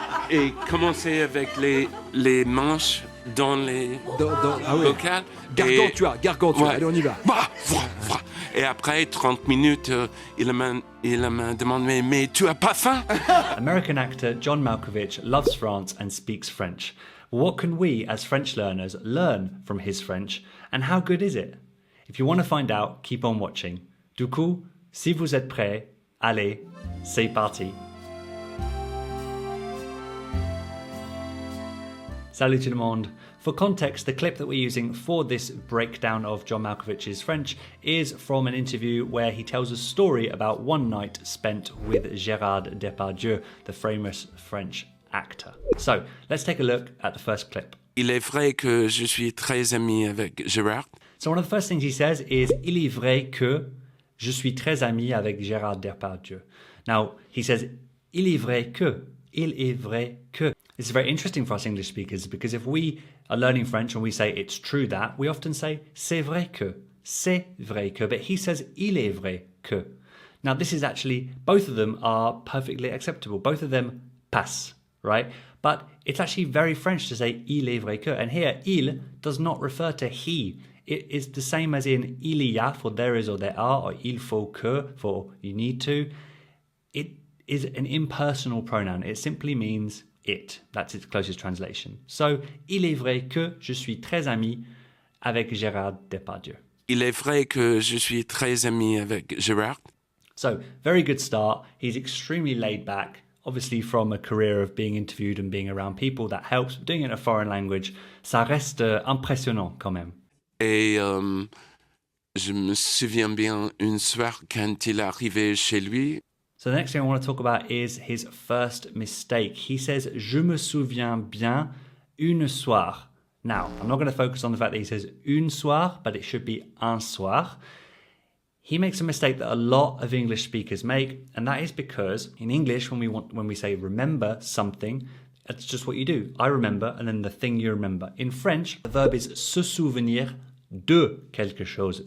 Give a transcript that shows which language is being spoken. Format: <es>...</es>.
<fr>et commencer avec les manches dans les Ah ouais. vocales. Gargantua. Ouais. Allez, on y va. Et après 30 minutes, il m'a demandé, mais tu as pas faim?</fr> <en>American actor John Malkovich loves France and speaks French. What can we, as French learners, learn from his French, and how good is it? If you want to find out, keep on watching.</en> <fr>Du coup, si vous êtes prêts, allez, c'est parti. Salut tout le monde.</fr> <en>For context, the clip that we're using for this breakdown of John Malkovich's French is from an interview where he tells a story about one night spent with Gérard Depardieu, the famous French actor. So, let's take a look at the first clip.</en> <fr>Il est vrai que je suis très ami avec Gérard.</fr> <en>So one of the first things he says is,</en> <fr>il est vrai que je suis très ami avec Gérard Depardieu.</fr> <en>Now, he says,</en> <fr>il est vrai que. Il est vrai que.</fr> <en>This is very interesting for us English speakers because if we are learning French and we say it's true that, we often say</en> <fr>c'est vrai que. C'est vrai que.</fr> <en>But he says,</en> <fr>il est vrai que.</fr> <en>Now, this is actually, both of them are perfectly acceptable. Both of them pass, right? But it's actually very French to say</en> <fr>il est vrai que.</fr> <en>And here, il does not refer to he. It is the same as in</en> <fr>il y a</fr> <en>for there is or there are, or</en> <fr>il faut que</fr> <en>for you need to. It is an impersonal pronoun. It simply means it. That's its closest translation. So,</en> <fr>il est vrai que je suis très ami avec Gérard Depardieu. Il est vrai que je suis très ami avec Gérard.</fr> <en>So, very good start. He's extremely laid back. Obviously, from a career of being interviewed and being around people, that helps. But doing it in a foreign language,</en> <fr>ça reste impressionnant quand même. Et je me souviens bien une soir quand il est arrivé chez lui.</fr> <en>So the next thing I want to talk about is his first mistake. He says,</en> <fr>je me souviens bien une soir.</fr> <en>Now, I'm not going to focus on the fact that he says une soir, but it should be un soir. He makes a mistake that a lot of English speakers make, and that is because in English, when we say remember something, that's just what you do. I remember, and then the thing you remember. In French, the verb is</en> <fr>se souvenir de quelque chose.</fr>